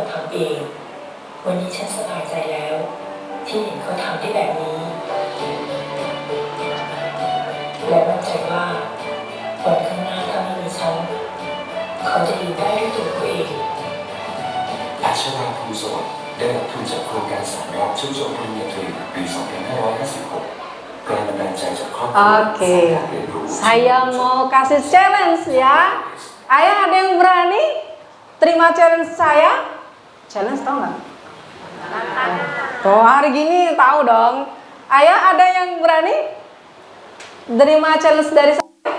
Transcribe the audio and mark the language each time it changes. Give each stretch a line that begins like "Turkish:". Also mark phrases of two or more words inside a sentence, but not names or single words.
Thai: เองวันนี้ฉันสบายใจแล้วที่เห็นเขาทำได้แบบนี้และมั่นใจว่าวันข้างหน้าถ้าไม่มีฉันเขาจะอยู่ได้ด้วยตัวเขาเอง อาชราภูสวัสดิ์ได้รับทุนจากโครงการสอนรอบช่วยจบปริญญาตรีปี 2556 แรงบันดาลใจจากครอบครัว
Indonesian: Oke, saya mau kasih challenge ya. Ayah ada yang berani terima challenge saya? Challenge tau nggak? Oh hari gini tahu dong. Ayah ada yang berani terima challenge dari saya?